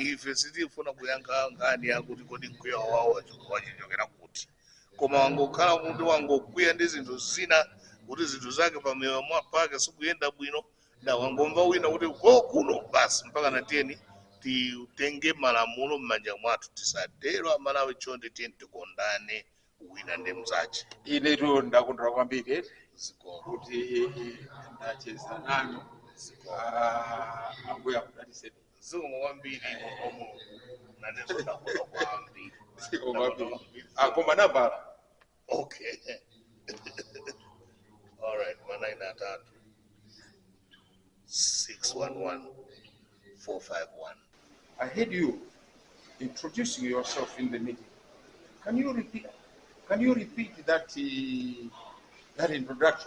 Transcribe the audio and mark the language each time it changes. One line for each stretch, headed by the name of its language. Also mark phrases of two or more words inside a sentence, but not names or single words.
Nyanja: ife sitifuna kuyankha nkhani yakuti kodi mkwiyo wawo wachokera kuti koma wangokhala kuti wangokwiya ndi zinthu zina kuti zinthu zake pamoyo pake sikuyenda bwino na wangomva wina kuti ko kuno basi mpaka natiyeni titenge malamulo m'manja mwathu tisatero amalawi chonde tiyeni tikondane wina ndi mzache. inetu ndakondwera kwambiri kuti ndacheza nanu ambuya kudaliseni zikomo kwambiri omo naneso ndakondwa kwambiri koma nambala
English: okay all right
Nyanja: manai atatu 611 451.
English: I heard you introducing yourself in the meeting. Can you repeat that that introduction?